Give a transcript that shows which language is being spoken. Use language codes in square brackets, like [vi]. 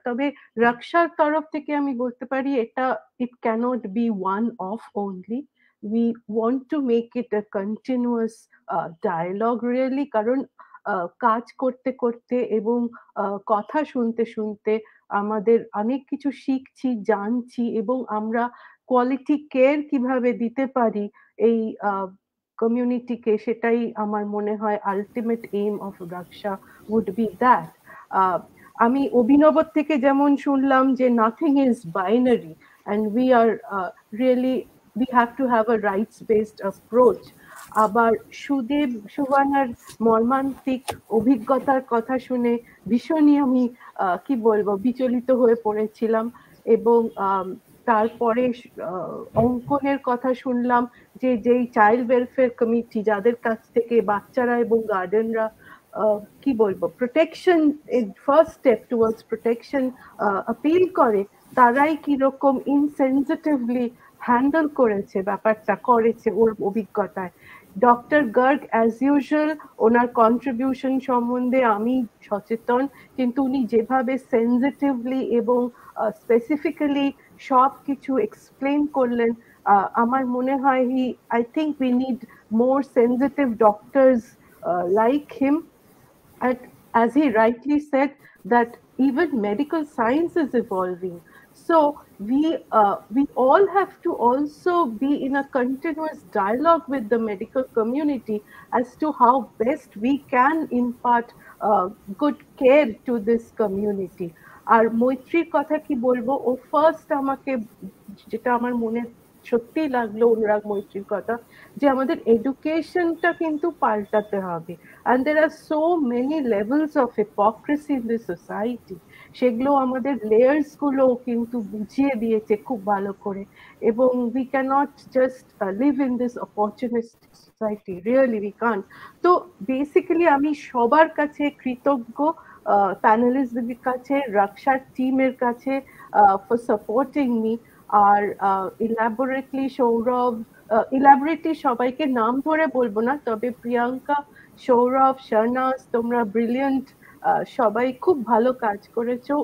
[bn] তবে রক্ষার তরফ থেকে আমি বলতে পারি এটা [en] it cannot be one of only, we want to make it a continuous dialogue really, [bn] কারণ কাজ করতে করতে এবং কথা শুনতে শুনতে আমাদের অনেক কিছু শিখছি, জানছি, এবং আমরা কোয়ালিটি কেয়ার কিভাবে দিতে পারি এই কমিউনিটিকে, সেটাই আমার মনে হয় [en] Ultimate aim of Raksha would be that. [bn] আমি অভিনবর থেকে যেমন শুনলাম যে [en] Nothing is binary, and we are really, we have to have a rights-based approach. [bn] আবার সুবানার মর্মান্তিক অভিজ্ঞতার কথা শুনে ভীষণই আমি কি বলবো বিচলিত হয়ে পড়েছিলাম, এবং তারপরে অঙ্কনের কথা শুনলাম যে যেই চাইল্ড ওয়েলফেয়ার কমিটি যাদের কাছ থেকে বাচ্চারা এবং গার্ডেনরা কি বলবো protection, first step towards protection appeal করে, তারাই কিরকম ইনসেনসিটিভলি হ্যান্ডেল করেছে ব্যাপারটা, করেছে ওর অভিজ্ঞতায়। ডক্টর গার্গ অ্যাজ ইউজুয়াল, ওনার কন্ট্রিবিউশন সম্বন্ধে আমি সচেতন, কিন্তু উনি যেভাবে সেন্সিটিভলি এবং স্পেসিফিক্যালি সব কিছু এক্সপ্লেন করলেন, আমার মনে হয় [en] I think we need more sensitive doctors like him. And as he rightly said, that even medical science is evolving. So we all have to also be in a continuous dialogue with the medical community as to how best we can impart good care to this community. [bn] আর মৈত্রীর কথা কি বলবো, ও first আমাকে যেটা আমার মনে সত্যি লাগলো অনুরাগ মৈত্রীর কথা, যে আমাদের এডুকেশনটা কিন্তু পাল্টাতে হবে। [en] and there are so many levels of hypocrisy in this society, [bn] সেগুলো আমাদের লেয়ার্স গুলো কিন্তু বুঝিয়ে দিয়েছে খুব ভালো করে। [en] এবং we cannot just live in this opportunistic society, really we can't. [bn] তো বেসিক্যালি আমি সবার কাছে কৃতজ্ঞ, প্যানেলিস্টদের কাছে, রক্ষার টিমের কাছে [en] For supporting me. [bn] আর elaborately Sourav, elaborately সবাইকে নাম ধরে বলবো না, তবে প্রিয়াঙ্কা, সৌরভ, শাহনাজ, তোমরা ব্রিলিয়েন্ট, সবাই খুব ভালো কাজ করেছো।